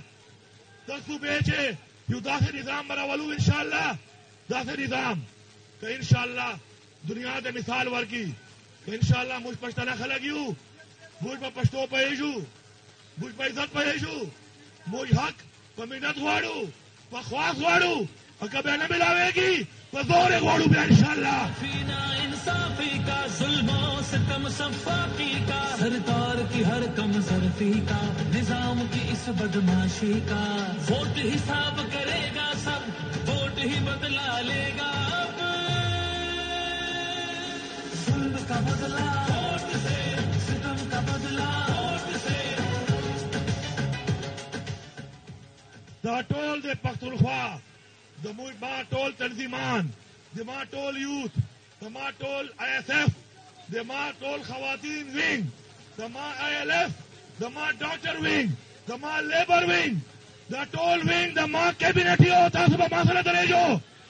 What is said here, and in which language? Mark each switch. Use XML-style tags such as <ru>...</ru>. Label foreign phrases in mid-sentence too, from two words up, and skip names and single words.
<ps>د صوبې چې یو داسې نظام به راولو انشاءالله داسې نظام که انشاءالله دنیا ته مثال ورکړي که انشاءالله موږ پښتانه خلک یو موږ په پښتو پوهېږو موږ په عزت پوهېږو موږ حق په محنت غواړو په خواست غواړو او که بیا نه ملاویږي په زور یې غواړو بیا انشاءالله.</ps> <ur>فینا انصافی کا ظلم و ستم صفاقی کا سرکار کی ہر کم ظرفی کا نظام کی اس بدماشی کا ووٹ حساب کرے گا سب ووٹ ہی بدلا لے گا اب ظلم کا بدلا ووٹ سے ستم کا بدلا ووٹ سے.</ur> <ps>دا ټول د پښتونخوا زموږ ما ټول تنظیمان زما ټول یوت زما ټول آئی ایس ایف زما ټول خواتین وینګ زما آئی ایل ایف زما</ps> <en>doctor wing</en> <ps>زما</ps> <en>labour wing</en> <ps>دا ټول وینګ زما کیبینټ یو تاسو به ما سره درېږو.</ps>